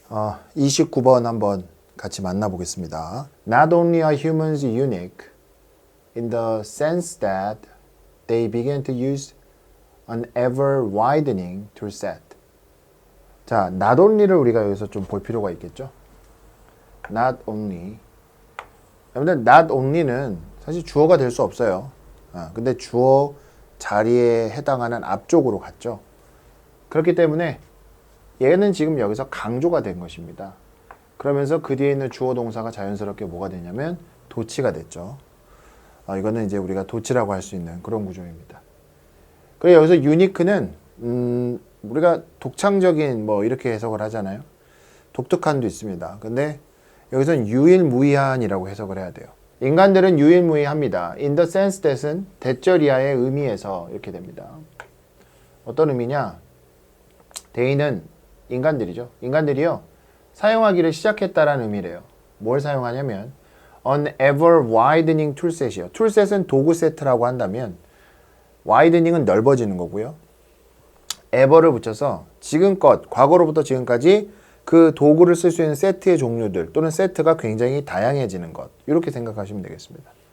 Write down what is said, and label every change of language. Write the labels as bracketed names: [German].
[Korean] 29번 한번 같이 만나보겠습니다. [English] Not only are humans unique in the sense that they begin to use an ever-widening toolset. [Korean] 자, [English] not only [Korean] 를 우리가 여기서 좀 볼 필요가 있겠죠. [English] Not only. [Korean] 여러분들, [English] not only [Korean] 는 사실 주어가 될 수 없어요. 근데 주어 자리에 해당하는 앞쪽으로 갔죠. 그렇기 때문에 얘는 지금 여기서 강조가 된 것입니다. 그러면서 그 뒤에 있는 주어 동사가 자연스럽게 뭐가 되냐면 도치가 됐죠. 이거는 이제 우리가 도치라고 할 수 있는 그런 구조입니다. 그리고 여기서 유니크는 우리가 독창적인 뭐 이렇게 해석을 하잖아요. 독특한도 있습니다. 근데 여기서는 유일무이한이라고 해석을 해야 돼요. 인간들은 유일무이합니다. [English] In the sense that [Korean] 은 대절 이하의 의미에서 이렇게 됩니다. 어떤 의미냐? they는 인간들이죠. 인간들이요. 사용하기를 시작했다라는 의미래요. 뭘 사용하냐면 [English] an ever widening toolset이요. [Korean] toolset은 도구 세트라고 한다면 widening은 넓어지는 거고요. ever를 붙여서 지금껏, 과거로부터 지금까지 그 도구를 쓸 수 있는 세트의 종류들 또는 세트가 굉장히 다양해지는 것, 이렇게 생각하시면 되겠습니다.